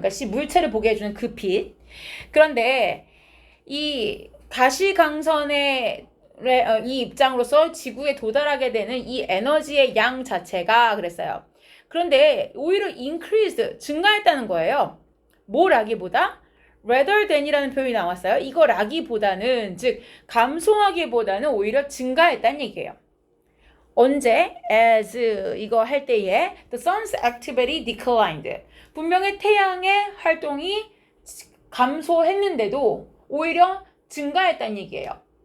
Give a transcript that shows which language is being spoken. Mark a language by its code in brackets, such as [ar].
[ko] 그러니까 물체를 보게 해주는 그 빛. 그런데 이 가시광선의 이 입장으로서 지구에 도달하게 되는 이 에너지의 양 자체가 그랬어요. 그런데 오히려 increased, 증가했다는 거예요. 뭐라기보다? rather than이라는 표현이 나왔어요. 이거 라기보다는, 즉 감소하기보다는 오히려 증가했다는 얘기예요. 언제? [en] as [ko] 이거 할 때에 [en] the sun's activity declined. [ko] 분명히 태양의 활동이 감소했는데도 오히려 증가했다는 얘기예요.